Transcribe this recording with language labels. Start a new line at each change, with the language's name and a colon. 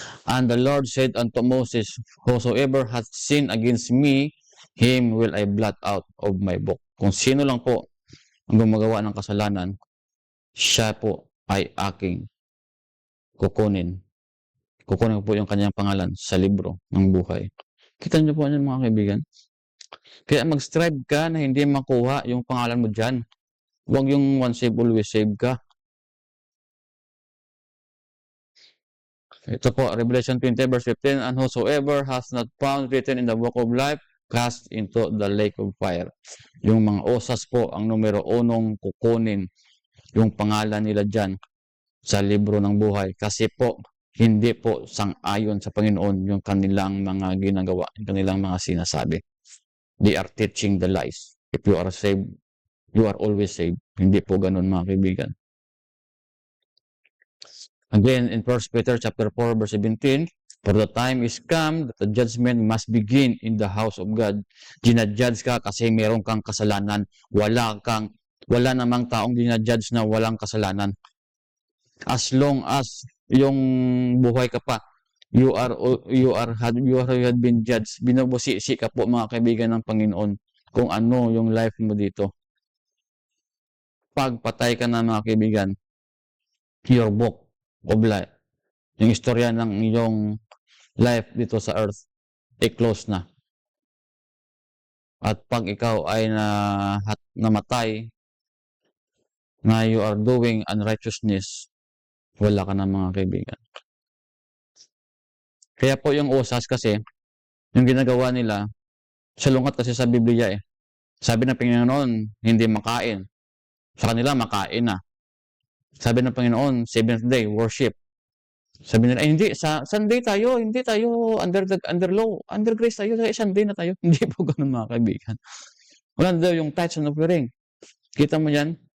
English: And the Lord said unto Moses, whosoever hath sinned against me, him will I blot out of my book.
Filipino: Kung sino lang po ang gumagawa ng kasalanan, siya po ay aking kukunin. Kukunin ko po yung kanyang pangalan sa libro ng buhay. Kita niyo po yan mga kaibigan? Kaya mag-strive ka na hindi makuha yung pangalan mo dyan. Huwag yung
English: once saved, always saved
Filipino: ka. Ito po,
English: Revelation 20 verse 15, and whosoever has not found written in the book of life, cast into the lake of fire.
Filipino: Yung mga osas po, ang numero 1 kukunin yung pangalan nila dyan sa libro ng buhay. Kasi po, hindi po sang-ayon sa Panginoon yung kanilang mga ginagawa, yung kanilang mga sinasabi.
English: They are teaching the lies. If you are saved, you are always saved.
Filipino: Hindi po ganun mga kaibigan.
English: Again, in 1 Peter chapter 4 verse 17, for the time is come that the judgment must begin in the house of God.
Filipino: Ginajudge ka kasi meron kang kasalanan. Wala namang taong ginajudge na walang kasalanan.
English: As long as
Filipino: yung buhay ka pa,
English: you had been judged.
Filipino: Binubusisi ka po mga kaibigan ng Panginoon kung ano yung life mo dito. Pag patay ka na mga kaibigan,
English: your book of life,
Filipino: yung istorya ng iyong life dito sa earth, close na. At pag ikaw ay namatay, na
English: you are doing unrighteousness,
Filipino: wala ka na mga kaibigan. Kaya po yung usas kasi, yung ginagawa nila, salungat kasi sa Biblia eh. Sabi ng Panginoon, hindi makain. Sa kanila, makain na. Sabi ng Panginoon, 7th day, worship. Sabi nila, hindi, sa Sunday tayo, hindi tayo under law, under grace tayo, sa Sunday na tayo. Hindi po ganun mga kaibigan. Wala daw yung
English: tithes and offering.
Filipino: Kita mo yan?